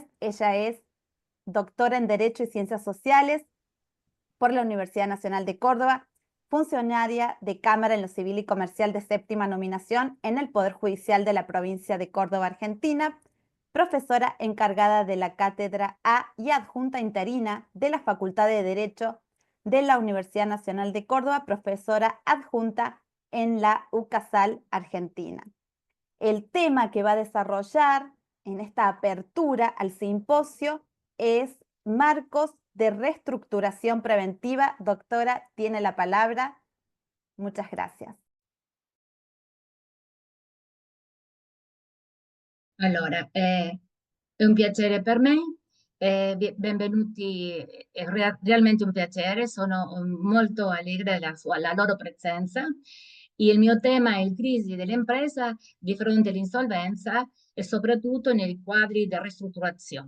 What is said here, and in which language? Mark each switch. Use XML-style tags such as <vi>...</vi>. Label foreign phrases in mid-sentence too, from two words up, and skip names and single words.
<es>Ella es doctora en Derecho y Ciencias Sociales por la Universidad Nacional de Córdoba, funcionaria de Cámara en lo Civil y Comercial de séptima nominación en el Poder Judicial de la provincia de Córdoba, Argentina, profesora encargada de la Cátedra A y adjunta interina de la Facultad de Derecho de la Universidad Nacional de Córdoba, profesora adjunta en la UCASAL Argentina. El tema que va a desarrollar en esta apertura al simposio es marcos de reestructuración preventiva. Doctora, tiene la palabra. Muchas gracias.</es> <it>Allora, è un piacere per me, benvenuti, è realmente un piacere, sono molto allegra alla loro presenza. Il mio tema è il crisi dell'impresa di fronte all'insolvenza e soprattutto nei quadri di ristrutturazione.</it>